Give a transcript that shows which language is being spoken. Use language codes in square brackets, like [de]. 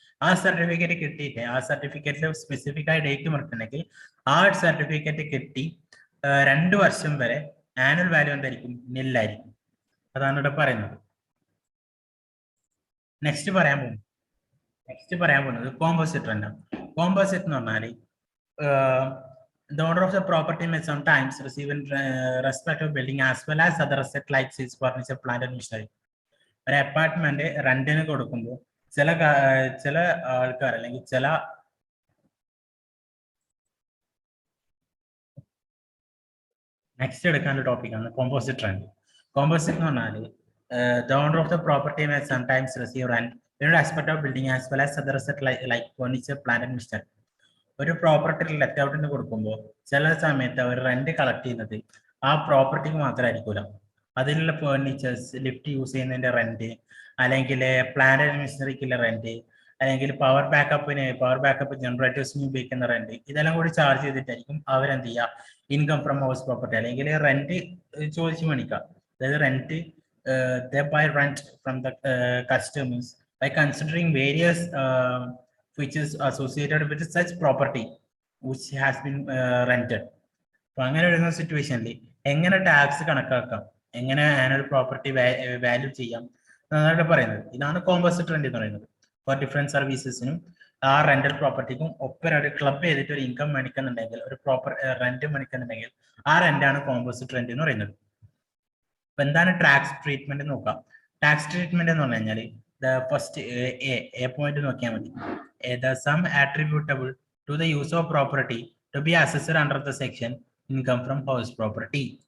[ml] ആ സർട്ടിഫിക്കറ്റ് കിട്ടിയിട്ട് ആ സർട്ടിഫിക്കറ്റിൽ സ്പെസിഫിക് ആയി ഡേറ്റ് മറക്കണമെങ്കിൽ ആ സർട്ടിഫിക്കറ്റ് കിട്ടി 2 വർഷം വരെ ആനുവൽ വാല്യൂ എന്തായിരിക്കും? നില്ലായിരിക്കും. അതാണ് ഇവിടെ പറയുന്നത്. നെക്സ്റ്റ് പറയാൻ പോകുന്നത് കോമ്പോസിറ്റ് റെന്റ്. കോമ്പോസിറ്റ് എന്ന് പറഞ്ഞാൽ [en] the owner of the property may sometimes receive in respect of building as well as other asset like sales, furniture, plant and machinery. [ml] ഒരു അപ്പാർട്ട്മെന്റ് റെന്റിന് കൊടുക്കുമ്പോൾ ചില ആൾക്കാർ അല്ലെങ്കിൽ ചില നെക്സ്റ്റ് എടുക്കാനുള്ള ടോപ്പിക്കാണ് കോമ്പോസിറ്റ് റെന്റ്. കോമ്പോസിറ്റ് എന്ന് പറഞ്ഞാൽ [en] the owner of the property may sometimes receive rent in respect of building as well as other asset like furniture, plant and machinery. [ml] ഒരു പ്രോപ്പർട്ടി ലെറ്റ് ഔട്ടിന് കൊടുക്കുമ്പോൾ ചില സമയത്ത് അവർ റെന്റ് കളക്ട് ചെയ്യുന്നത് ആ പ്രോപ്പർട്ടിക്ക് മാത്രമായിരിക്കില്ല. അതിലുള്ള ഫേർണിച്ചേഴ്സ്, ലിഫ്റ്റ് യൂസ് ചെയ്യുന്നതിന്റെ റെന്റ്, അല്ലെങ്കിൽ plant and മെഷീനറിക്കുള്ള rent, അല്ലെങ്കിൽ പവർ ബാക്കപ്പ് ജനറേറ്റേഴ്സിന് ഉപയോഗിക്കുന്ന റെന്റ്, ഇതെല്ലാം കൂടി ചാർജ് ചെയ്തിട്ടായിരിക്കും അവരെന്ത് ചെയ്യുക? ഇൻകം ഫ്രം ഹൗസ് പ്രോപ്പർട്ടി അല്ലെങ്കിൽ റെന്റ് ചോദിച്ചു മേടിക്കുക. [en] അതായത് rent they buy rent from the customers by considering various features associated with such property which has been rented. [ml] അപ്പൊ അങ്ങനെ വരുന്ന സിറ്റുവേഷനിൽ എങ്ങനെ ടാക്സ് കണക്കാക്കാം, എങ്ങനെ ആനുവൽ പ്രോപ്പർട്ടി വാല്യൂ ചെയ്യാം എന്നാണ് പറയുന്നത്. ഇതാണ് കോമ്പോസിറ്റ് റെന്റ് എന്ന് പറയുന്നത്. ഫോർ ഡിഫറെന്റ് സർവീസസിനും ആ റെന്റൽ പ്രോപ്പർട്ടിക്കും ഒപ്പരം ക്ലബ് ചെയ്തിട്ട് ഒരു ഇൻകം മേടിക്കുന്നുണ്ടെങ്കിൽ, ഒരു പ്രോപ്പർ റെന്റ് മേടിക്കുന്നുണ്ടെങ്കിൽ ആ റെന്റാണ് കോമ്പോസിറ്റ് റെന്റ് എന്ന് പറയുന്നത്. അപ്പൊ എന്താണ് ടാക്സ് ട്രീറ്റ്മെന്റ് നോക്കാം. ടാക്സ് ട്രീറ്റ്മെന്റ് എന്ന് പറഞ്ഞു കഴിഞ്ഞാൽ ഫസ്റ്റ് എ പോയിന്റ് നോക്കിയാൽ മതി. [en] the sum attributable to the use of property to be assessed under the section income from house property.